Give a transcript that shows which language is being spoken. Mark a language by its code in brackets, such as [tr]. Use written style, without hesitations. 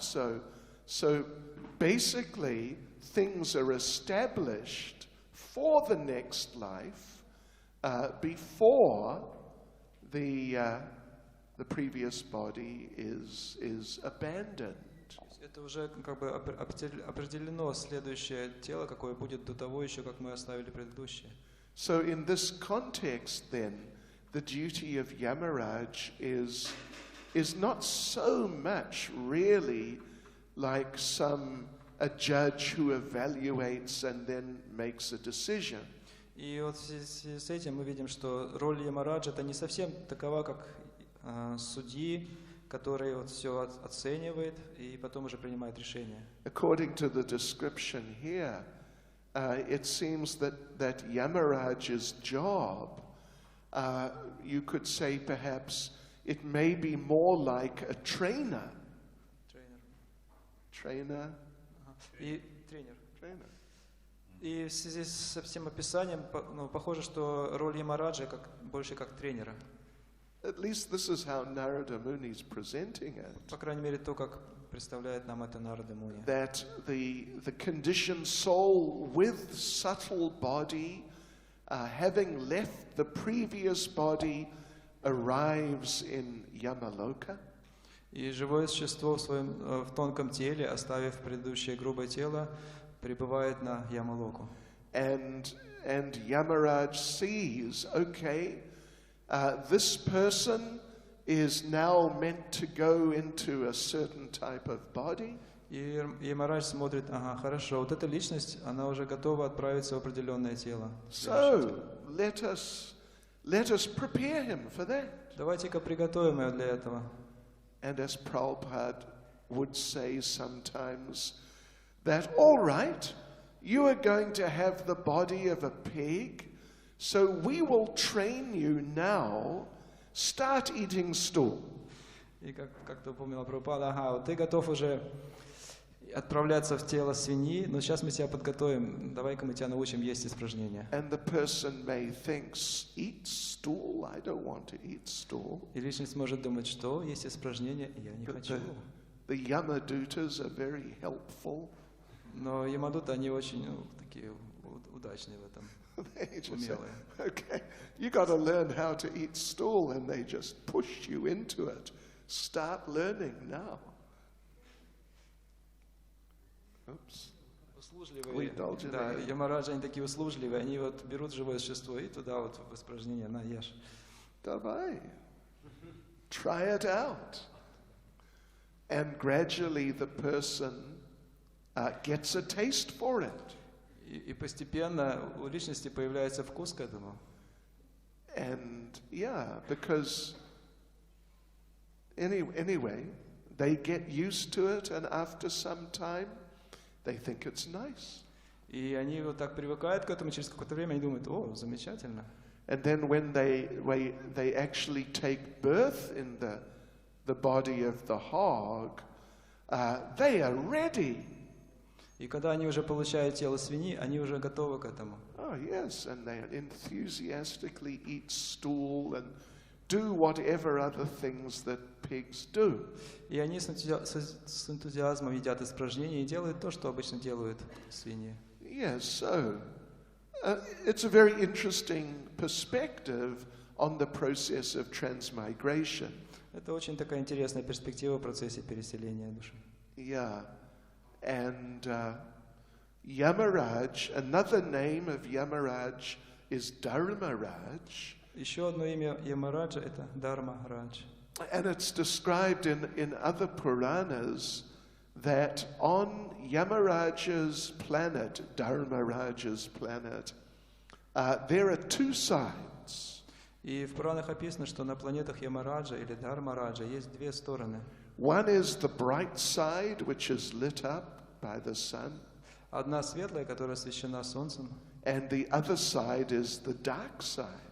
[en] So basically, things are established for the next life before the previous body is abandoned. [ru] Это уже как бы определено следующее тело, какое будет до того еще, как мы оставили предыдущее. [en] So in this context, then, the duty of Yamaraj is not so much really like a judge who evaluates and then makes a decision. [ru] И вот в связи с этим мы видим, что роль Ямараджа это не совсем такова, как судьи, который вот все оценивает и потом уже принимает решение. [en] According to the description here, it seems that Yamaraj's job, you could say perhaps, it may be more like a trainer. Trainer. [ru] И тренер. [en] Trainer. [ru] И в связи со всем описанием, похоже, что роль Ямараджа больше как тренера. [en] At least this is how Narada Muni is presenting it. [ru] По крайней мере, то, как представляет нам это Нарада Муни. [en] That the conditioned soul with subtle body, having left the previous body, arrives in Yamaloka. [ru] И живое существо в тонком теле, оставив предыдущее грубое тело, прибывает на Ямалоку. [en] And Yamaraj sees, okay, this person is now meant to go into a certain type of body. [ru] И Ямарадж смотрит, ага, хорошо, вот эта личность, она уже готова отправиться в определенное тело. [en] So let us prepare him for that. [ru] Давайте-ка приготовим ее для этого. [en] And as Prabhupada would say sometimes, that all right, you are going to have the body of a pig, so we will train you now, start eating stool. [ru] И как-то упоминал Прабхупада, ага, вот ты готов уже отправляться в тело свиньи, но сейчас мы тебя подготовим, давай-ка мы тебя научим есть испражнения. [en] And the person may think, eat stool? I don't want to eat stool. [ru] И личность может думать, что есть испражнения, я не хочу. [en] The Yamadutas are very helpful. [ru] Но Ямадуты, они очень такие удачные в этом, умелые. [en] Okay, you got to learn how to eat stool, and they just push you into it. Start learning now. Oops. [ru] Услужливые. Да, Ямараджи, они такие услужливые, они вот берут живое существо и туда вот в испражнение, на, ешь. Давай. [en] Try it out. And gradually the person gets a taste for it. [ru] И постепенно у личности появляется вкус к этому. [en] And yeah, because anyway, they get used to it, and after some time, they think it's nice. [ru] И они вот так привыкают к этому, через какое-то время они думают, о, замечательно. [en] And then when they actually take birth in the body of the hog, they are ready. [ru] И когда они уже получают тело свиньи, они уже готовы к этому. [en] Oh yes, and they enthusiastically eat stool and do whatever other things that pigs do. [ru] И они с энтузиазмом едят испражнения и делают то, что обычно делают свиньи. [en] Yes, so it's a very interesting perspective on the process of transmigration. [ru] Это очень такая интересная перспектива в процессе переселения души. [en] Yeah, and Yamaraj, another name of Yamaraj is Dharmaraj. [ru] Еще одно имя Ямараджа – это Дharmaрадж. [en] And it's described in other Puranas that on Yamaraj's planet, Dharmaraj's planet, there are two sides. [ru] И в Пуранах описано, что на планетах Ямараджа или Дharmaraджа есть две стороны. [en] One is the bright side, which is lit up by the sun. [ru] Одна светлая, которая освещена солнцем, [en] And the other side is the dark side.